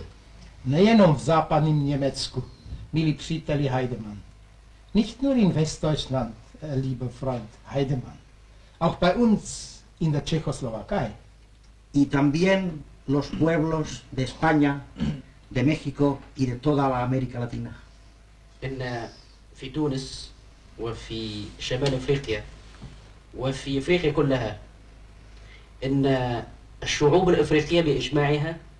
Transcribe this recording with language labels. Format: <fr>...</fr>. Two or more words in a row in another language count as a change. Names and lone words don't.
<cs>Nejenom v západním Německu, milí příteli Heidemann.</cs> <de>Nicht nur in Westdeutschland, lieber Freund Heidemann. Auch bei uns in der Tschechoslowakei.</de> <es>Y también los pueblos de España, de México y de toda la América Latina.</es> <ar>في تونس وفي شمال افريقيا وفي افريقيا كلها إن الشعوب الإفريقية بإجماعها</ar>